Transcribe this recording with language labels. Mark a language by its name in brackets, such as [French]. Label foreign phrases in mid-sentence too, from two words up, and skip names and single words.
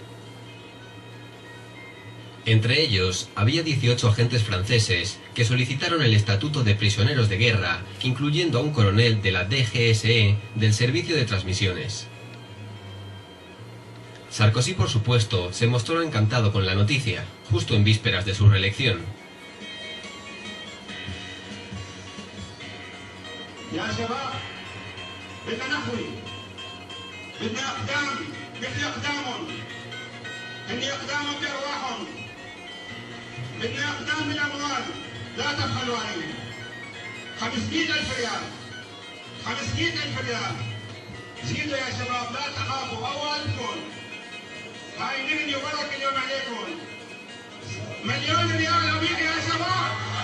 [Spanish] Entre ellos, había 18 agentes franceses que solicitaron el estatuto de prisioneros de guerra, incluyendo a un coronel de la DGSE del Servicio de Transmisiones. Sarkozy, por supuesto, se mostró encantado con la noticia, justo en vísperas de su reelección. [Arabic] يا شباب بدنا نحوي بدنا اقدام بدي اقدامهم بدي اقدامهم بارواحهم بدنا اقدام بالاموال لا تبخلوا عليهم 500,000 ريال 500,000 ريال زيدوا يا شباب لا تخافوا اوالكم هاي نغني وبرك اليوم عليكم 1,000,000 ريال ابيع يا شباب